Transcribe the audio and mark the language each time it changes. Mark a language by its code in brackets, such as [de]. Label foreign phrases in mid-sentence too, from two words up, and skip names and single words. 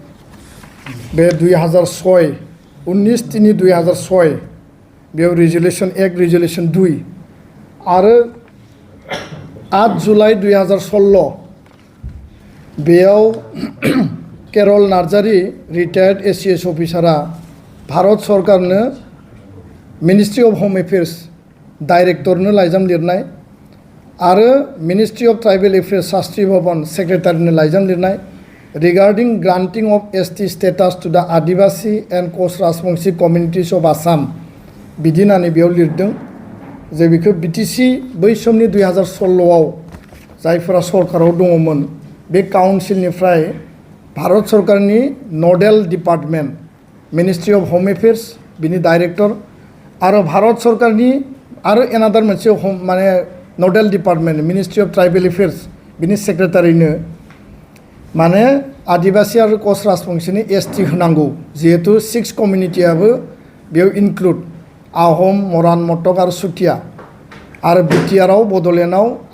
[brx] बे 2006 19/3/2006 बेयाव [en] resolution act resolution [brx] 2 आरो 8 जुलाइ 2016 बेयाव केरल नार्जारी [en] retired ACS officer [brx] भारत सरकारनो [en] ministry of home affairs director [brx] लाइजाम लिरनाय [en] आरो ministry of tribal affairs Shastri Bhawan secretary [brx] लाइजाम लिरनाय [en] regarding granting of ST status to the Adivasi and Koch Rajbongshi communities of Assam [brx] बिदि होननानै बेयाव लिरदों जे बेखौ बिटिसि बै समनि 2016आव जायफोरा सरकाराव दङमोन बे काउन्सिलनिफ्राय भारत सरकारनि [en] nodal department ministry of home affairs [brx] बिनि डाइरेक्टर आरो भारत सरकारनि आरो एनादार मोनसे माने [en] nodal department ministry of tribal affairs [brx] बिनि सेक्रेटारिनो माने आदिवासी आरो कस्ट राजबंशीनि एसटी होनांगौ जिहेतु 6 कमिउनिटियाबो बेयाव इनक्लुड आहम मरान मटक आरो सुथिया आरो बिटिआरआव बड'लेण्डआव